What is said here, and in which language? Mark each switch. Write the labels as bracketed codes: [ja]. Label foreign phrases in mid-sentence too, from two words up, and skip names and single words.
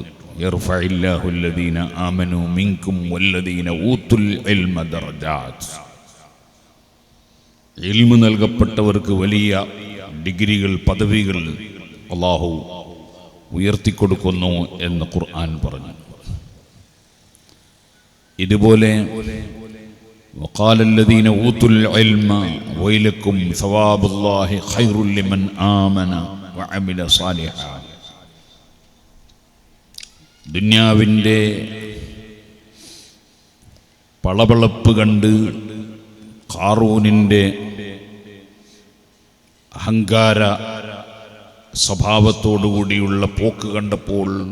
[ar] يرفع الله الذين آمنوا منكم والذين أوتوا العلم درجات. [ml] ഇൽമു നൽകപ്പെട്ടവർക്ക് വലിയ ഡിഗ്രികൾ, പദവികൾ അല്ലാഹു ഉയർത്തിക്കൊടുക്കുന്നു എന്ന് ഖുർആൻ പറഞ്ഞു. [ar] ഇതുപോലെ وقال الذين اوتوا العلم ويلكم ثواب الله خير لمن آمن وعمل صالحا. [ml] ദുനിയാവിൻ്റെ പളപളപ്പ് കണ്ട് ഖാറൂനിൻ്റെ അഹങ്കാര സ്വഭാവത്തോടുകൂടിയുള്ള പോക്ക് കണ്ടപ്പോൾ